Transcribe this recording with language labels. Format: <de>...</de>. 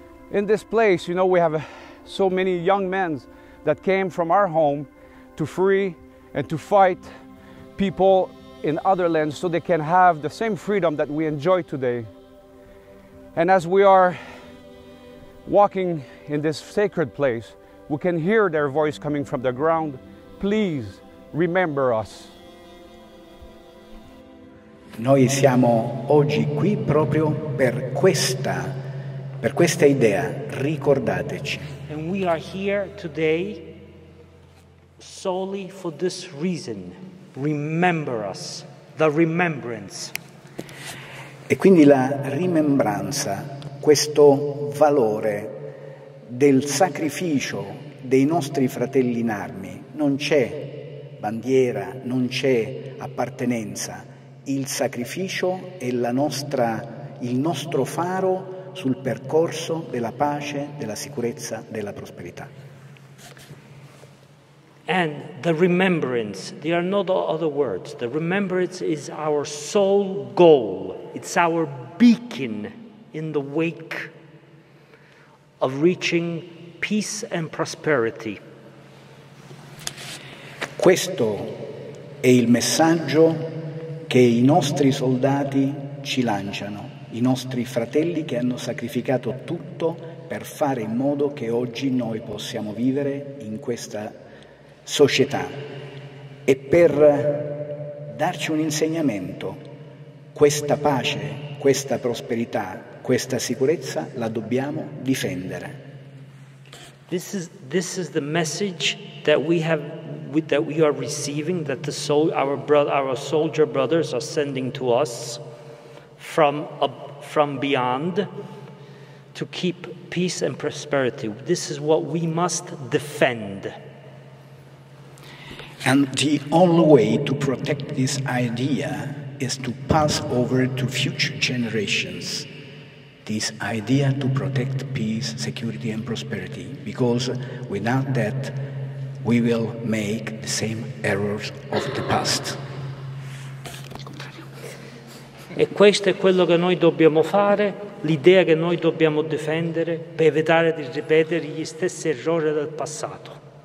<en>In this place, you know, we have so many young men that came from our home to free and to fight people in other lands so they can have the same freedom that we enjoy today. And as we are walking in this sacred place, we can hear their voice coming from the ground. Please remember us.</en> <it>Noi siamo oggi qui proprio per questa idea, ricordateci.</it> <en>And we are here today solely for this reason. Remember us, the remembrance.</en> <it>E quindi la rimembranza, questo valore del sacrificio dei nostri fratelli in armi, non c'è bandiera, non c'è appartenenza, il sacrificio è il nostro faro sul percorso della pace, della sicurezza, della prosperità.</it> <en>And the remembrance, there are no other words. The remembrance is our sole goal. It's our beacon in the wake of reaching peace and prosperity.</en> <it>Questo è il messaggio che i nostri soldati ci lanciano, i nostri fratelli che hanno sacrificato tutto per fare in modo che oggi noi possiamo vivere in questa società e per darci un insegnamento. Questa pace, questa prosperità, questa sicurezza la dobbiamo difendere.</it> <en>This is the message that we are receiving, that our soldier brothers are sending to us from beyond to keep peace and prosperity. This is what we must defend. And the only way to protect this idea is to pass over to future generations this idea to protect peace, security and prosperity, because without that we will make the same errors of the past.</en> <it>E questo è quello che noi dobbiamo fare, l'idea che noi dobbiamo difendere per evitare di ripetere gli stessi errori del passato.</it>